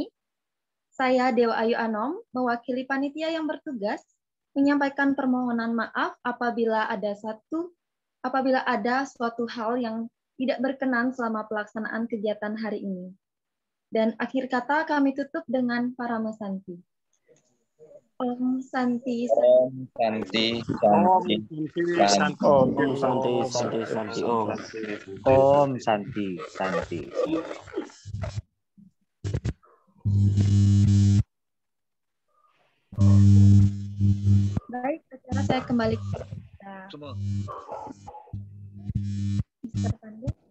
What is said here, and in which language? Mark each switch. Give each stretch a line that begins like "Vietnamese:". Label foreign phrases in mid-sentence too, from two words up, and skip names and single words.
Indonesian: Saya Dewa Ayu Anom, mewakili panitia yang bertugas, menyampaikan permohonan maaf apabila ada suatu hal yang tidak berkenan selama pelaksanaan kegiatan hari ini. Dan akhir kata kami tutup dengan Parama Santi.
Sanskrit: Om Santi Om Santi Santi Santi. Om Santi Santi Santi Om. Om Santi Santi.
Indonesian: Baik, sekarang saya kembali ke semua. Mr. Pandit.